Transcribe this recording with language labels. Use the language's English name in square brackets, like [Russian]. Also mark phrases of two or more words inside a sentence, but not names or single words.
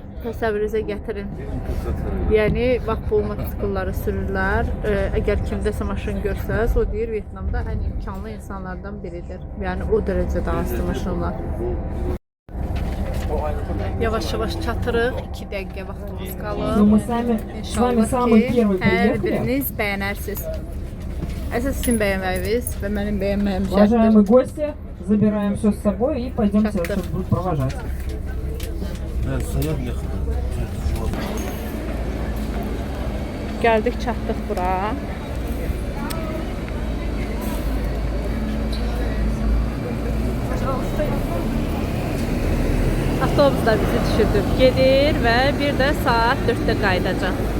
[Azerbaijani] Təsəvvürünüzə gətirin. Yəni, bax, bu motosikilləri sürürlər. Əgər kimdəsə maşın görsəz, o deyir Vietnamda ən imkanlı insanlardan biridir. Yəni, o dərəcədə azdır maşınlar. Yavaş-yavaş çatırıq. 2 dəqiqə vaxtımız [Russian] Но [Azerbaijani] qalır. [Russian] мы с вами [Azerbaijani] İnşallah [Russian] самый [Azerbaijani] ki, [Russian] первый [Azerbaijani] hər [Russian] приехали. [Azerbaijani] biriniz bəyənərsiniz. Əsas sizin bəyənməyiniz və mənim bəyənməyim şərtdir. [Russian] Уважаемые гости, забираем все с собой и пойдемте, Сейчас-то. сейчас будут провожать. [Turkish] Ben sayam yakın. [Azerbaijani] Gəldik, çatdıq bura. Avtobuslar bizi düşürdü. Gedir və bir də saat 4-də qayıdacaq.